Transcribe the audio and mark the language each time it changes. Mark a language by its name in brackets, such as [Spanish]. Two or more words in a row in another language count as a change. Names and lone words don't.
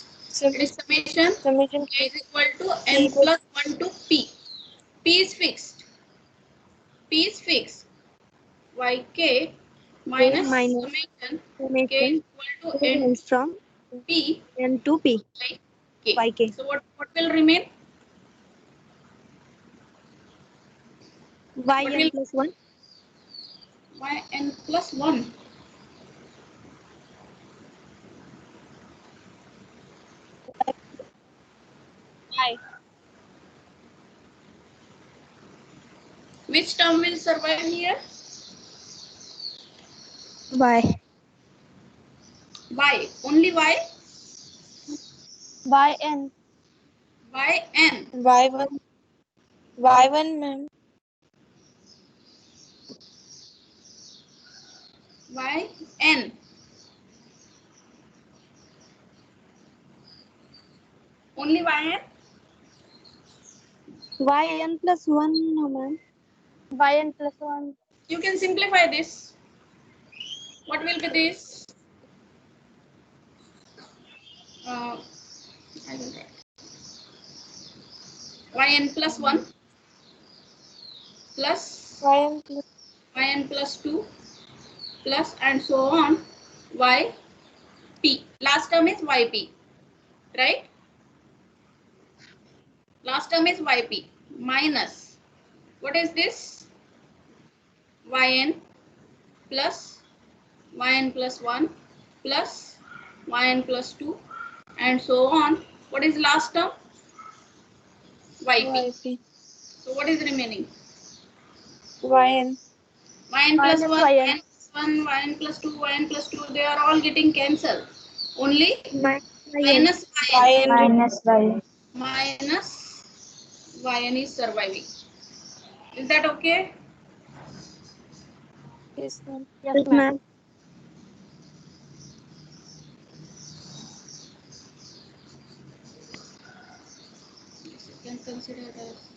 [English] It is summation k is equal to n plus 1 to p. P is fixed. Yk minus summation k is equal to n from p n to p yk. So what will remain? Yn plus 1. Yn plus 1. Which term will survive here? Y. Y. Only y? Yn. Yn. Y1, ma'am. Yn. Only yn? Yn plus 1, no, ma'am. Yn plus 1. You can simplify this. What will be this? I will write yn plus 1 plus yn plus 2 plus and so on yp. Last term is yp, right? Last term is yp minus, what is this? Yn plus 1 plus yn plus 2 and so on. What is last term? Yp. So what is remaining? Yn. Yn plus 1, Yn. yn plus 1, yn plus 2, yn plus 2, they are all getting cancelled. Only minus yn. Minus yn is surviving. Is that okay? Yes, ma'am. Yes, ma'am. Yes, you can consider that.